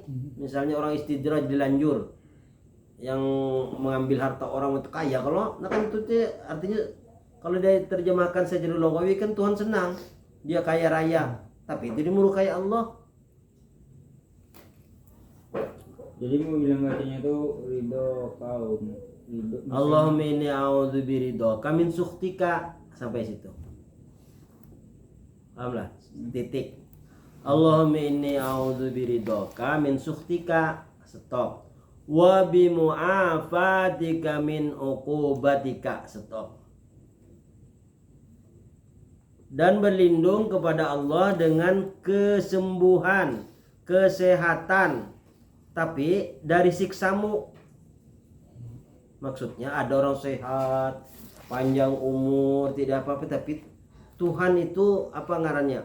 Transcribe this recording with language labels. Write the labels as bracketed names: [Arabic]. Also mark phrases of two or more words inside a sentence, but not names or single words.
[Indonesian] Misalnya orang istidraj, dilanjur, yang mengambil harta orang untuk kaya. Kalau nah kan itu artinya kalau dia terjemahkan secara logawi kan Tuhan senang dia kaya raya, tapi itu dimurkai Allah. Jadi mau bilang artinya tuh ridho kaum. [Arabic] اللهم إني أعوذ برضاك من سخطك, [Indonesian] sampai situ. [Arabic] Paham lah? Titik. اللهم إني أعوذ برضاك من سخطك, stop. وبمعافاتك من عقوبتك, stop. [Indonesian] Dan berlindung kepada Allah dengan kesembuhan, kesehatan, tapi dari siksamu. Maksudnya ada orang sehat, panjang umur, tidak apa-apa, tapi Tuhan itu apa ngarannya?